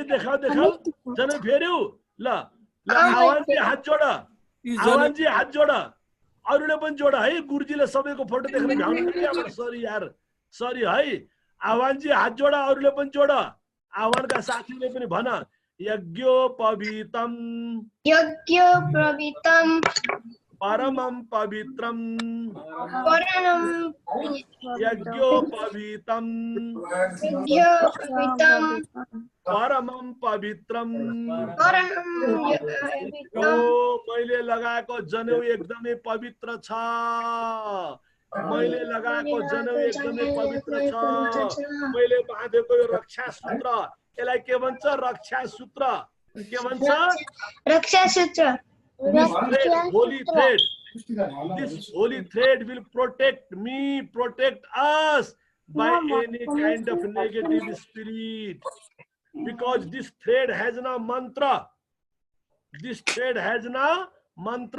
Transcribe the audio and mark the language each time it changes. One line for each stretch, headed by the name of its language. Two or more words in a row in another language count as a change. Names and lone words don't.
Nepali: देखाउ जन्यो फेर्यौ? ल आह्वान जी हात जोड। आह्वान जी हात जोड। अरूले पनि जोड है। गुरुजीले सबैको फोटो देख्न भ्याउनु। सरी यार, सरी है। आह्वान जी हात जोड, अरूले पनि जोड। आह्वानका साथीले पनि भन।
Sanskrit: यज्ञोपवीतम परमं पवित्रम। यज्ञोपवीतम परमं पवित्रम।
Nepali: मैले लगाएको जनेऊ एकदमै पवित्र छ। मैले लगाएको जनेऊ एकदमै पवित्र छ। मैले बाँधेको यो रक्षा सूत्र, यसलाई के भन्छ? रक्षा सूत्र। के भन्छ? रक्षा सूत्र।
English: Holy thread. This holy thread will protect me, protect us by any kind of negative spirit. Because this thread has no mantra. This thread has no mantra.